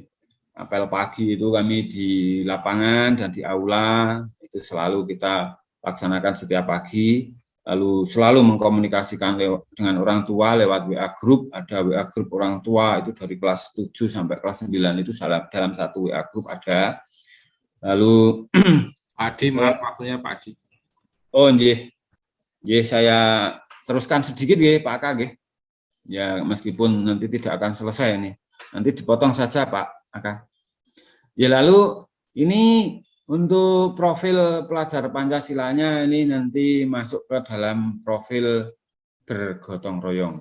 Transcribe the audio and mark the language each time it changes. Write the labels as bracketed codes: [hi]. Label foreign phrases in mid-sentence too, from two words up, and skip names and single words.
[id] Apel pagi itu kami di lapangan dan di aula, itu selalu kita laksanakan setiap pagi, lalu selalu mengkomunikasikan dengan orang tua lewat WA Group, ada WA Group orang tua itu dari kelas 7 sampai kelas 9 itu dalam satu WA Group ada. Lalu Pak Adi, maaf waktunya Pak Adi. Oh, nggih. Nggih, saya teruskan sedikit nggih Pak Aka nggih. Ya, meskipun nanti tidak akan selesai nih. Nanti dipotong saja Pak Aka. Ya, lalu ini untuk profil pelajar Pancasilanya ini nanti masuk ke dalam profil bergotong royong.